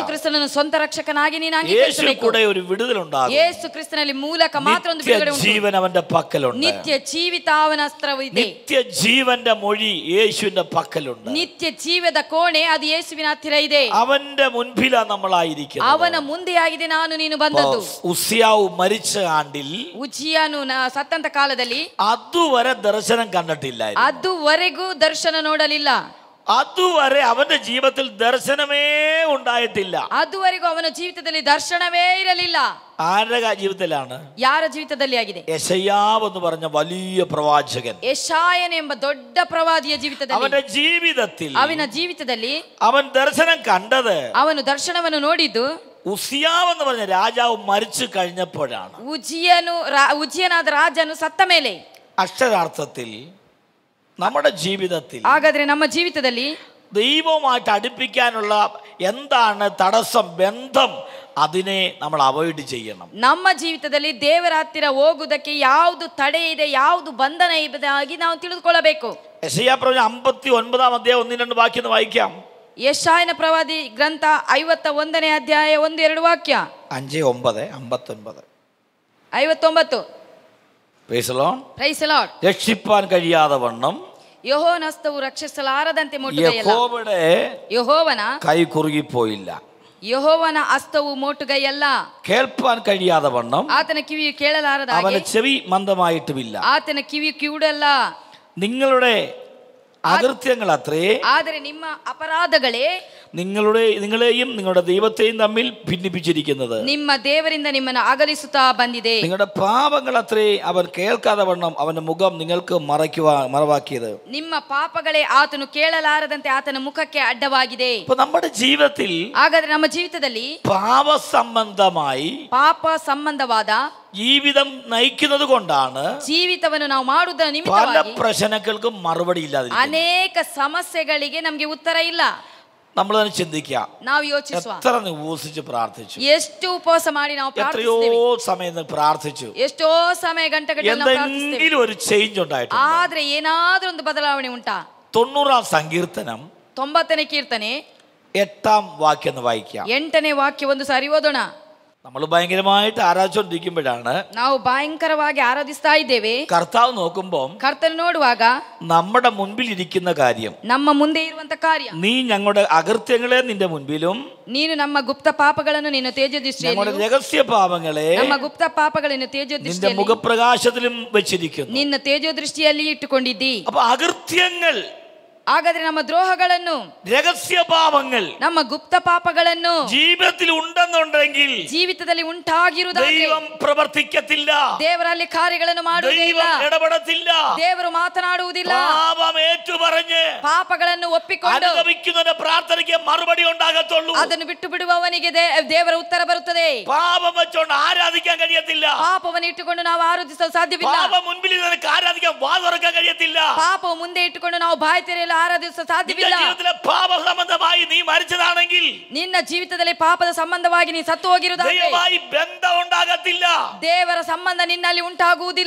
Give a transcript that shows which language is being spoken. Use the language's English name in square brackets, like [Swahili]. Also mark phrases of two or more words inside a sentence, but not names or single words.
[Kannada] ಕ್ರಿಸ್ತನನ್ನು ಸ್ವಂತ ರಕ್ಷಕನಾಗಿ ನೀನು യേശു ಅಂಗೀಕರಿಸಬೇಕು. [Malayalam] കൂടെ ഒരു വിടുതലുണ്ടാകും. [Kannada] ಯೇಸು ಕ್ರಿಸ್ತನಲ್ಲಿ ಮೂಲಕ ಮಾತ್ರ ಒಂದು ಬಿಡುಗಡೆ ಉಂಟು. [Malayalam] ജീവൻ അവന്റെ പക്കലുണ്ട്. [Kannada] ನಿತ್ಯ ಜೀವಿತ ಅವನ ಅಸ್ತ್ರವಿದೆ. [Malayalam] നിത്യ ജീവന്റെ മൊഴി യേശുവിന്റെ പക്കലുണ്ട്. [Kannada] ನಿತ್ಯ ಜೀವದ ಕೋಣೆ ಅದು ಯೇಸುವಿನ ಹತ್ತಿರ ಇದೆ. [Malayalam] അവന്റെ മുൻപിലാണ് നമ്മളായിരിക്കുന്നത്. [Kannada] ಅವನ ಮುಂದೆಯಾಗಿದೆ ನಾನು ನೀನು ಬಂದದ್ದು. [Malayalam] ഉസ്യാവ് മരിച്ച ആണ്ടിൽ [Kannada] ಉಜ್ಜಿಯನು ಸತ್ತಂತ ಕಾಲದಲ್ಲಿ [Malayalam] അതുവരെ ദർശനം കണ്ടിട്ടില്ല. [Kannada] ಅದುವರೆಗೂ ದರ್ಶನ ನೋಡಲಿಲ್ಲ. [Malayalam] അതുവരെ അവന്റെ ജീവിതത്തിൽ ദർശനമേ ഉണ്ടായിട്ടില്ല. [Kannada] ಅದುವರೆಗೂ ಅವನ ಜೀವಿತದಲ್ಲಿ ದರ್ಶನವೇ ಇರಲಿಲ್ಲ. [Malayalam] ആരുടെ ജീവിതത്തിലാണ്? [Kannada] ಯಾರ ಜೀವಿತದಲ್ಲಿ ಆಗಿದೆ? [Malayalam] യെശയ്യാവ് എന്ന് പറഞ്ഞ വലിയ പ്രവാചകൻ, [Kannada] ಯೆಶಾಯನ ಎಂಬ ದೊಡ್ಡ ಪ್ರವಾದಿಯ ಜೀವಿತದಲ್ಲಿ, [Malayalam] അവന്റെ ജീവിതത്തിൽ [Kannada] ಅವನ ಜೀವಿತದಲ್ಲಿ [Malayalam] അവൻ ദർശനം കണ്ടത് [Kannada] ಅವನು ದರ್ಶನವನ್ನು ನೋಡಿದ್ದು [Malayalam] ഉസ്യാവ് എന്ന് പറഞ്ഞ രാജാവ് മരിച്ചു കഴിഞ്ഞപ്പോഴാണ്. [Kannada] ಉಜ್ಜಿಯನಾದ ರಾಜನು ಸತ್ತ ಮೇಲೆ. [Malayalam] അക്ഷരാർത്ഥത്തിൽ നമ്മുടെ ജീവിതത്തിൽ [Kannada] ಹಾಗಾದ್ರೆ ನಮ್ಮ ಜೀವಿತದಲ್ಲಿ [Malayalam] ദൈവവുമായിട്ട് അടുപ്പിക്കാനുള്ള എന്താണ് തടസ്സം, ബന്ധം, അതിനെ നമ്മൾ അവോയ്ഡ് ചെയ്യണം. [Kannada] ನಮ್ಮ ಜೀವಿತದಲ್ಲಿ ದೇವರ ಹತ್ತಿರ ಹೋಗುವುದಕ್ಕೆ ಯಾವುದು ತಡೆ ಇದೆ, ಯಾವುದು ಬಂಧನ ಇದೆ ಆಗಿ ನಾವು ತಿಳಿದುಕೊಳ್ಳಬೇಕು. [Malayalam] യെശയ്യാ പ്രവചനം 59 അധ്യായം 1-2 വാക്യം വായിക്കാം. [Kannada] ಯೆಶಾಯನ ಪ್ರವಾದಿ ಗ್ರಂಥ 51ನೇ ಅಧ್ಯಾಯ 1-2 ವಾಕ್ಯ. 5:9 59. [English] Praise the Lord. Praise the Lord. [Malayalam] രക്ഷിപ്പാൻ കഴിയാതെ വണ്ണം [Kannada] ಯೆಹೋವನ ಹಸ್ತವು ರಕ್ಷಿಸಲಾರದಂತೆ ಮುಟ್ಟುಗೈಯಲ್ಲ. ಯೆಹೋವನ [Malayalam] കൈ കുറുകിപ്പോയില്ല. [Kannada] ಯೆಹೋವನ ಹಸ್ತವು ಮೋಟುಗೈಯಲ್ಲ. [Malayalam] കേൾപ്പാൻ കഴിയാതെ വണ്ണം [Kannada] ಆತನ ಕಿವಿಯು ಕೇಳಲಾರದ ಹಾಗೆ [Malayalam] അവന്റെ ചെവി മന്ദമായിട്ടുമില്ല. [Kannada] ಆತನ ಕಿವಿಯು ಕಿವುಡಲ್ಲ. [Malayalam] നിങ്ങളുടെ അകൃത്യങ്ങൾ അത്രേ, [Kannada] ಆದರೆ ನಿಮ್ಮ ಅಪರಾಧಗಳೇ [Malayalam] നിങ്ങളെയും നിങ്ങളുടെ ദൈവത്തെയും തമ്മിൽ ഭിന്നിപ്പിച്ചിരിക്കുന്നത്. [Kannada] ನಿಮ್ಮ ದೇವರಿಂದ ನಿಮ್ಮನ್ನು ಅಗಲಿಸುತ್ತಾ ಬಂದಿದೆ. [Malayalam] നിങ്ങളുടെ പാപങ്ങൾ അത്രേ അവൻ കേൾക്കാതെ വണ്ണം അവന്റെ മുഖം നിങ്ങൾക്ക് മറവാക്കിയത്. [Kannada] ನಿಮ್ಮ ಪಾಪಗಳೇ ಆತನು ಕೇಳಲಾರದಂತೆ ಆತನ ಮುಖಕ್ಕೆ ಅಡ್ಡವಾಗಿದೆ. [Malayalam] ഇപ്പൊ നമ്മുടെ ജീവിതത്തിൽ [Kannada] ಹಾಗಾದ್ರೆ ನಮ್ಮ ಜೀವಿತದಲ್ಲಿ [Malayalam] പാപ സംബന്ധമായി [Kannada] ಪಾಪ ಸಂಬಂಧವಾದ [Malayalam] ജീവിതം നയിക്കുന്നത് കൊണ്ടാണ് [Kannada] ಜೀವಿತವನ್ನು ನಾವು ಮಾಡುವುದರ [Malayalam] പല [Kannada] ನಿಮಿತ್ತವಾಗಿ [Malayalam] പ്രശ്നങ്ങൾക്കും മറുപടി ഇല്ലാതെ [Kannada] ಅನೇಕ ಸಮಸ್ಯೆಗಳಿಗೆ ನಮಗೆ ಉತ್ತರ ಇಲ್ಲ. [Malayalam] നമ്മൾ തന്നെ ചിന്തിക്കാം, [Kannada] ನಾವು ಯೋಚಿಸುವ [Malayalam] എത്ര ഉപവസിച്ച് പ്രാർത്ഥിച്ചു, [Kannada] ಎಷ್ಟು ಉಪವಾಸ ಮಾಡಿ ನಾವು [Malayalam] എത്രയോ [Kannada] ಪ್ರಾರ್ಥಿಸುತ್ತೇವೆ, [Malayalam] സമയം പ്രാർത്ഥിച്ചു, [Kannada] ಎಷ್ಟೋ ಸಮಯ ಗಂಟೆಗಟ್ಟಲೆ ನಾವು ಪ್ರಾರ್ಥಿಸುತ್ತೇವೆ. [Malayalam] എന്തെങ്കിലും ഒരു ചേഞ്ച് ഉണ്ടായിട്ടുണ്ട്. [Kannada] ಆದ್ರೆ ಏನಾದ್ರೂ ಒಂದು ಬದಲಾವಣೆ ಉಂಟಾ? [Malayalam] 90 സങ്കീർത്തനം [Kannada] 90ನೇ ಕೀರ್ತನೆ [Malayalam] 8 വാക്യം ഒന്ന് വായിക്കാം. [Kannada] 8ನೇ ವಾಕ್ಯ ಒಂದು ಸಾರಿ ಓದೋಣ. [Malayalam] നമ്മൾ ഭയങ്കരമായിട്ട് ആരാധിച്ചുകൊണ്ടിരിക്കുമ്പോഴാണ് [Kannada] ನಾವು ಭಯಂಕರವಾಗಿ ಆರಾಧಿಸ್ತಾ ಇದ್ದೇವೆ. [Malayalam] കർത്താവ് നോക്കുമ്പോൾ [Kannada] ಕರ್ತನ ನೋಡುವಾಗ [Malayalam] നമ്മുടെ മുൻപിൽ ഇരിക്കുന്ന കാര്യം, [Kannada] ನಮ್ಮ ಮುಂದೆ ಇರುವಂತ ಕಾರ್ಯ, [Malayalam] നീ ഞങ്ങളുടെ അകൃത്യങ്ങളെ നിന്റെ മുൻപിലും [Kannada] ನೀನು ನಮ್ಮ ಗುಪ್ತ ಪಾಪಗಳನ್ನು ನಿನ್ನ ತೇಜ [Malayalam] ഞങ്ങളുടെ [Kannada] ದೃಷ್ಟಿಯಲ್ಲಿ, [Malayalam] രഹസ്യ പാപങ്ങളെ [Kannada] ನಮ್ಮ ಗುಪ್ತ ಪಾಪಗಳನ್ನು ತೇಜ [Malayalam] നിന്റെ [Kannada] ದೃಷ್ಟಿಯಲ್ಲಿ, [Malayalam] മുഖപ്രകാശത്തിലും വെച്ചിരിക്കുന്നു. [Kannada] ನಿನ್ನ ತೇಜೋ ದೃಷ್ಟಿಯಲ್ಲಿ ಇಟ್ಟುಕೊಂಡಿದ್ದಿ. [Malayalam] അപ്പൊ അകൃത്യങ്ങൾ, [Kannada] ಹಾಗಾದ್ರೆ ನಮ್ಮ ದ್ರೋಹಗಳನ್ನು, [Malayalam] രഹസ്യ പാപങ്ങൾ [Kannada] ನಮ್ಮ ಗುಪ್ತ ಪಾಪಗಳನ್ನು [Malayalam] ജീവിതത്തിൽ ഉണ്ടെന്നുണ്ടെങ്കിൽ [Kannada] ಜೀವಿತದಲ್ಲಿ ಉಂಟಾಗಿರುವುದಾದರೆ [Malayalam] ദൈവം പ്രവർത്തിക്കത്തില്ല, [Kannada] ದೇವರಲ್ಲಿ ಕಾರ್ಯಗಳನ್ನು ಮಾಡುವುದಿಲ್ಲ, [Malayalam] ദൈവം ഇടപെടത്തില്ല. [Kannada] ದೇವರು ಮಾತನಾಡುವುದಿಲ್ಲ. [Malayalam] പാപം ഏറ്റുപറഞ്ഞ് [Kannada] ಪಾಪಗಳನ್ನು ಒಪ್ಪಿಕೊಂಡು [Malayalam] അനുഗമിക്കുന്നവന്റെ പ്രാർത്ഥനയ്ക്ക് മറുപടി ഉണ്ടാകത്തുള്ളൂ. [Kannada] ಅದನ್ನು ಬಿಟ್ಟು ಬಿಡುವವನಿಗೆ ದೇವರ ಉತ್ತರ ಬರುತ್ತದೆ. [Malayalam] പാപം വെച്ചോണ്ട് ആരാധിക്കാൻ കഴിയത്തില്ല. [Kannada] ಪಾಪವನ್ನು ಇಟ್ಟುಕೊಂಡು ನಾವು ಆರಾಧಿಸಲು ಸಾಧ್ಯವಿಲ್ಲ. [Malayalam] പാപം മുൻപിൽ നിനക്ക് ആരാധിക്കാൻ വാ തുറക്കാൻ കഴിയത്തില്ല. [Kannada] ಪಾಪವು ಮುಂದೆ ಇಟ್ಟುಕೊಂಡು ನಾವು ಬಾಯಿ ತೆರೆಯಲು ಆರಾಧಿಸಲು ಸಾಧ್ಯವಿಲ್ಲ. [Malayalam] ജീവിതത്തിലെ പാപ സംബന്ധമായി നീ മരിച്ചതാണെങ്കിൽ, [Kannada] ನಿನ್ನ ಜೀವಿತದಲ್ಲಿ ಪಾಪದ ಸಂಬಂಧವಾಗಿ ನೀ ಸತ್ತು ಹೋಗಿರುವುದಾದರೆ [Malayalam] ദൈവമായി ബന്ധം ഉണ്ടാകത്തില്ല. [Kannada] ದೇವರ ಸಂಬಂಧ ನಿನ್ನಲ್ಲಿ ಉಂಟಾಗುವುದಿಲ್ಲ.